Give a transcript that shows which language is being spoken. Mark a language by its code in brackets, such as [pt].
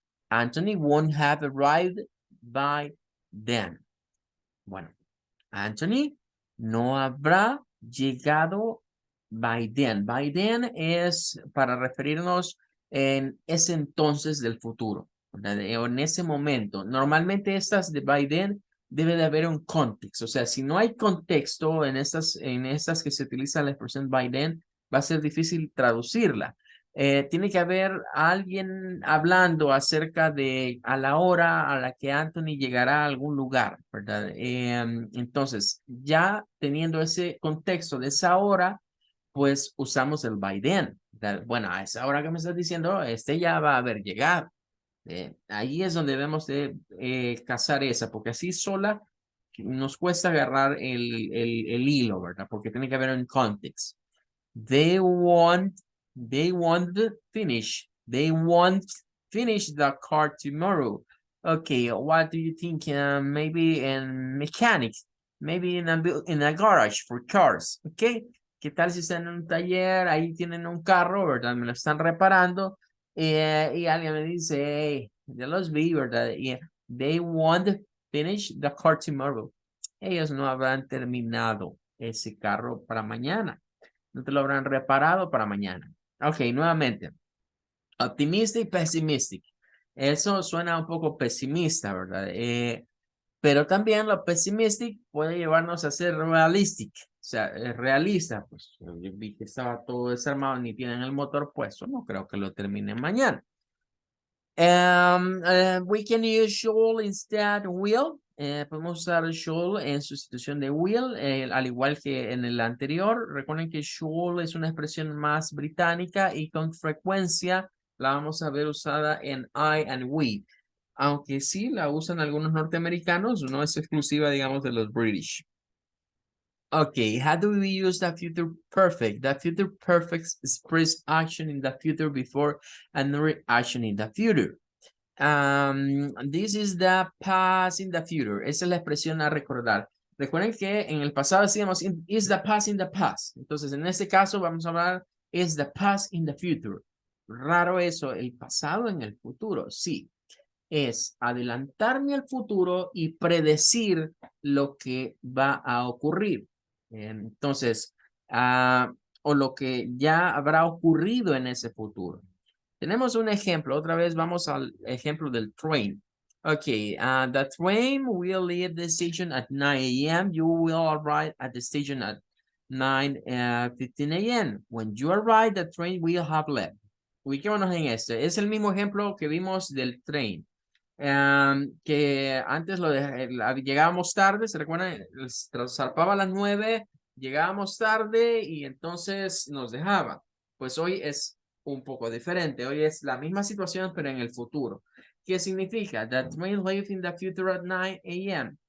[en] Anthony won't have arrived by then. [es] Bueno, Anthony no habrá llegado By then. By then es para referirnos en ese entonces del futuro, ¿verdad? O en ese momento. Normalmente estas de by then debe de haber un contexto. O sea, si no hay contexto en estas que se utiliza la expresión by then, va a ser difícil traducirla. Tiene que haber alguien hablando acerca de a la hora a la que Anthony llegará a algún lugar, ¿verdad? Entonces, ya teniendo ese contexto de esa hora, pues usamos el by then. Bueno, a esa hora que me estás diciendo, este ya va a haber llegado. Ahí es donde debemos de cazar esa, porque así sola nos cuesta agarrar el hilo, ¿verdad? Porque tiene que haber un context. [en] They won't, they won't finish. They won't finish the car tomorrow. Okay, what do you think? Maybe in mechanics, maybe in a garage for cars. [es] Okay, ¿qué tal si están en un taller? Ahí tienen un carro, ¿verdad? Me lo están reparando. Y alguien me dice, hey, ya los vi, ¿verdad? [en] Y they won't finish the car tomorrow. [es] Ellos no habrán terminado ese carro para mañana. No te lo habrán reparado para mañana. Ok, nuevamente. Optimistic, pessimistic. Eso suena un poco pesimista, ¿verdad? Pero también lo pessimistic puede llevarnos a ser realistic. O sea, realista. Pues yo vi que estaba todo desarmado, ni tienen el motor puesto. No creo que lo terminen mañana. [en] We can use should instead will. [es] Podemos usar should en sustitución de will, al igual que en el anterior. Recuerden que should es una expresión más británica y con frecuencia la vamos a ver usada en I and we. Aunque sí la usan algunos norteamericanos, no es exclusiva, digamos, de los British. [en] Okay, how do we use the future perfect? The future perfect express action in the future before another action in the future. This is the past in the future. [es] Esa es la expresión a recordar. Recuerden que en el pasado decíamos [en] is the past in the past. [es] Entonces, en este caso vamos a hablar [en] is the past in the future. [es] Raro eso, el pasado en el futuro. Sí, es adelantarme al futuro y predecir lo que va a ocurrir. Entonces, o lo que ya habrá ocurrido en ese futuro. Tenemos un ejemplo. Otra vez vamos al ejemplo del train. [en] Okay, the train will leave the station at 9 a.m. You will arrive at the station at 9:15 a.m. When you arrive, the train will have left. [es] Ubiquémonos en este. Es el mismo ejemplo que vimos del tren. Que antes llegábamos tarde, ¿se recuerdan? Zarpaba a las 9, llegábamos tarde y entonces nos dejaba. Pues hoy es un poco diferente. Hoy es la misma situación, pero en el futuro. ¿Qué significa? [en] The train leaves in the future at 9 a.m.